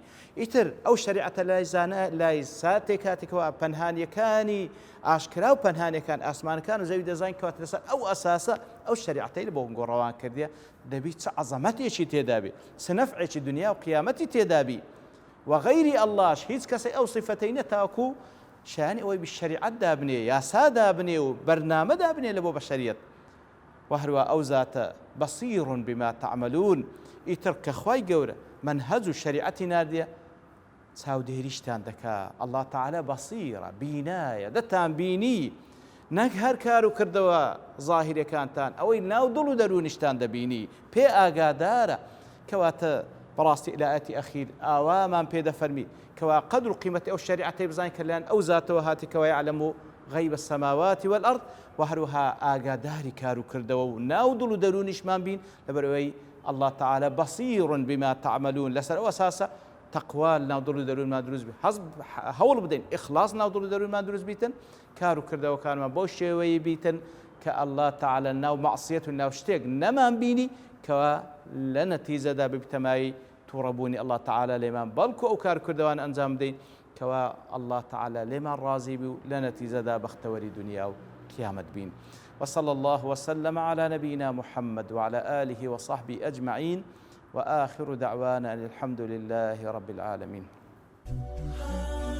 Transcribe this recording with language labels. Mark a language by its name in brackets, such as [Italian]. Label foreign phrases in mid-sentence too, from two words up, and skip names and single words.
[Central Kurdish] ئیتر ئەو شەریعەتە لای ساتێک کاتێکەوە پەنهانیەکانی ئاشکرا و پەنهانیەکان ئاسمانەکان و زەوی دەزانین کەواتە لەسەر ئەو ئەساسە ئەو شەریعەتەی لە بۆ گۆڕەوان کردیە دەبی چ عەزەمەتێکی تێدا بێ، چ نەفعێکی دنیا و قیامەتی تێدا بی. و غەیری ئەڵڵاش هیچ کەسێک ئەو سیفەتەی نەتاوەکو شایانی ئەوەی بشەریعەت دابنێ، یاسا دابنێ و بەرنامە دابنێ لە بۆ بەشەریەت. و هەروە ئەو زاتە [Arabic] بەصیر بما تعملون. [Central Kurdish] ئیتر کە خوای گەورە منهەج و شەریعەتی ناردیە چاودێریشتان دەکا. ئەڵڵا تەعاڵا بەصیرە، بینایە، دەتان بینی، نەک هەر کار و کردەوە زاهیرەکانتان، ئەوەی ناو دڵ و دەرونیشتان دەبینی، پێ ئاگادارە. کەواتە بەڕاستی لە ئاەتی ئەخیر ئاوامان پێ دەفەرمی کەوا قەدر و قیمەتی ئەو شەریعەتەی بزانین کە لەلایەن ئەو زاتەوە هاتی کەوا [Arabic] یعلەم غەیب السەماوات والأرض، [Central Kurdish] و هەروەها ئاگاداری کار و کردەوە و ناو دڵ و دەرونیشمان بین لەبەرەوەی ئەڵڵا تەعاڵا [Arabic] بەصیر بما تعملون. [Central Kurdish] لەسەر ئەو ئەساسە تەقوا ناو دڵ و دەروونمان دروست بێت، هەوڵ بدەین ئیخلاص ناو دڵ و دەروونمان دروست بیتن، کار و کردەوەکانمان بەو شێوەیە بیتن کە ئەڵڵا تەعاڵا ناو مەعسیەت و ناو شتێک نەمان بینی کەوا لە نەتیجەدا ببتەمایی تووڕەبوونی ئەڵڵا تەعاڵا لێمان، بەڵکو ئەو کار و کردەوان ئەنجام بدەین کەوا ئەڵڵا تەعاڵا لێمان ڕازی بی و لە نەتیجەدا بەختەوەری دنیا و قیامەت بین. [Arabic] وصلى الله وسلم على نبينا محمد وعلى آله وصحبه أجمعين، وآخر دعوانا أن الحمد لله رب العالمين.